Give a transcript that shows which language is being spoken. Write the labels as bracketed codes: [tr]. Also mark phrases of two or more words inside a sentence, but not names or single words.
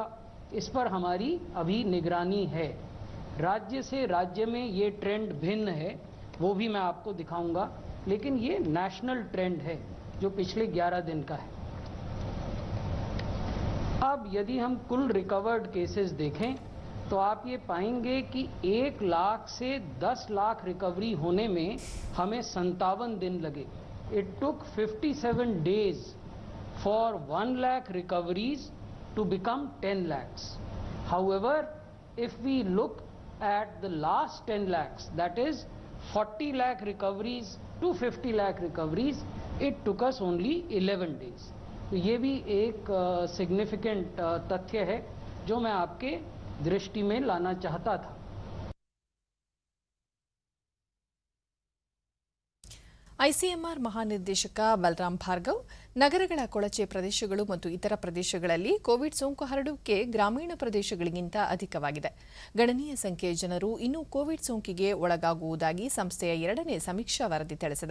[hi] इस पर हमारी अभी निगरानी है। राज्य से राज्य में ये ट्रेंड भिन्न है, वो भी मैं आपको दिखाऊंगा, लेकिन ये [en] national trend [hi] है जो पिछले 11 दिन का है। अब यदि हम कुल [en] recovered cases [hi] देखें तो आप ये पाएंगे कि 1 लाख से 10 लाख रिकवरी होने में हमें 57 दिन लगे। [en] It took 57 days for 1 lakh recoveries to become 10 lakhs. However, if we look at the last 10 lakhs, that is 40 lakh recoveries to 50 lakh recoveries, it took us only 11 days. [hi] तो ये भी एक सिग्निफिकेंट तथ्य है जो मैं आपके दृष्टि में लाना चाहता था। [kn] ಐಸಿಎಂಆರ್ ಮಹಾನಿರ್ದೇಶಕ ಬಲರಾಮ್ ಭಾರ್ಗವ್ ನಗರಗಳ ಕೊಳಚೆ ಪ್ರದೇಶಗಳು ಮತ್ತು ಇತರ ಪ್ರದೇಶಗಳಲ್ಲಿ ಕೋವಿಡ್ ಸೋಂಕು ಹರಡುವಿಕೆ ಗ್ರಾಮೀಣ ಪ್ರದೇಶಗಳಿಗಿಂತ ಅಧಿಕವಾಗಿದೆ. ಗಣನೀಯ ಸಂಖ್ಯೆಯ ಜನರು ಇನ್ನೂ ಕೋವಿಡ್ ಸೋಂಕಿಗೆ ಒಳಗಾಗುವುದಾಗಿ ಸಂಸ್ಥೆಯ 2ನೇ ಸಮೀಕ್ಷಾ ವರದಿ ತಿಳಿಸಿದೆ.